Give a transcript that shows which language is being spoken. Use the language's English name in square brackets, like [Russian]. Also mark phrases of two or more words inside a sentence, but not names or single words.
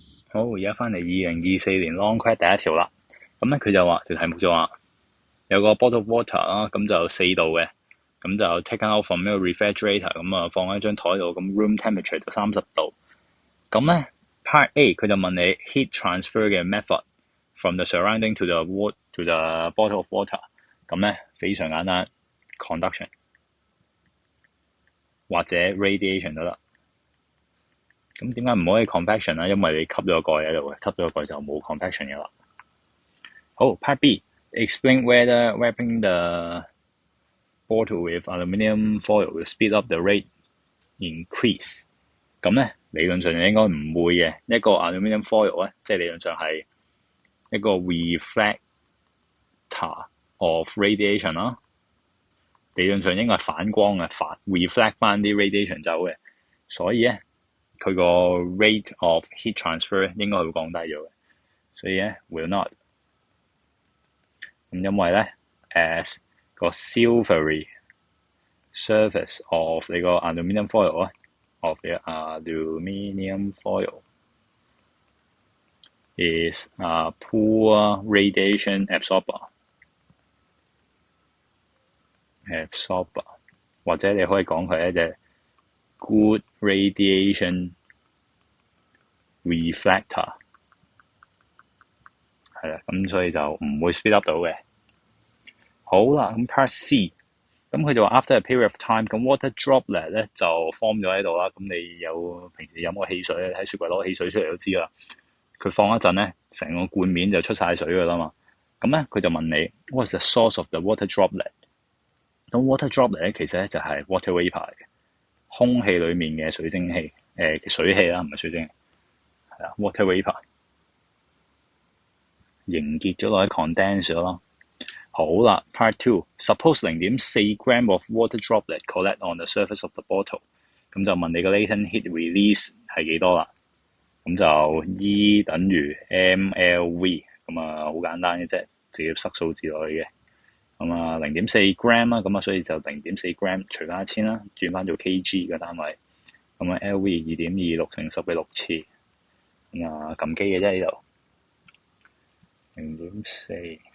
[Cantonese] 好，而家翻嚟2024年 [English] long quest [Cantonese] 第一條啦。咁咧佢就話條題目就話有個 [English] bottle of water [Cantonese] 啦，咁就4度嘅，咁就 [English] taken out from [Cantonese] 呢個 refrigerator，咁啊放喺張台度，咁 [English] room temperature [Cantonese] 就30度。咁咧 [English] part A [Cantonese] 佢就問你 [English] heat transfer 嘅 method from the surrounding to the bottle of water。 [Cantonese] 咁咧非常簡單 ，conduction 或者 radiation 都得。咁點解唔可以 convection 咧？因為你吸咗個蓋喺度嘅，吸咗個蓋就冇 convection 嘅啦。 [English] 好 ，Part B，explain whether wrapping the bottle with aluminium foil will speed up the rate increase。 [Cantonese] 咁咧理論上應該唔會嘅，一個 [English] aluminium foil [Cantonese] 咧，即係理論上係一個 [English] reflector of radiation [Cantonese] 啦。理論上應該係反光嘅，reflect 翻啲 radiation 走嘅，所以咧佢個 [English] rate of heat transfer [Cantonese] 應該會降低咗嘅，所以咧 [English] will not。 [Cantonese] 咁因為咧， [English] as 個 silvery surface of 你個 aluminium foil 咧，of the aluminium foil is a poor radiation absorber， [Cantonese] 或者你可以講佢係一隻 [English] good radiation reflector， [Cantonese] 係啦，咁所以就唔會 [English] speed up [Cantonese] 到嘅。好啦，咁 [English] Part C， [Cantonese] 咁佢就話 [English] after a period of time， [Cantonese] 咁 [English] water droplet [Cantonese] 咧就 form 咗喺度啦。咁你有平時飲過汽水咧，喺雪櫃攞汽水出嚟都知啦。佢放一陣咧，成個罐面就出晒水噶啦嘛。咁咧佢就問你 [English] what's the source of the water droplet？ [Cantonese] 咁 [English] water droplet [Cantonese] 咧其實咧就係 [English] water vapour [Cantonese] 嚟嘅，空氣裡面嘅水蒸氣，水氣啦，唔係水蒸氣，係啦 [English] water vapour [Cantonese] 凝結咗落喺 condense 咗咯。 [English] 好啦 ，Part Two，suppose 0.4 gram of water droplet collect on the surface of the bottle， [Cantonese] 咁就問你個 [English] latent heat release [Cantonese] 係幾多啦？咁就 E 等於 mLV， 咁啊好簡單嘅啫，直接塞數字落去嘅。咁啊0.4 gram 啦，咁啊所以就0.4 gram 除翻1000啦，轉翻做 kg 嘅單位。咁啊 LV 2.26乘10嘅6次，咁啊撳機嘅啫呢度。0.4。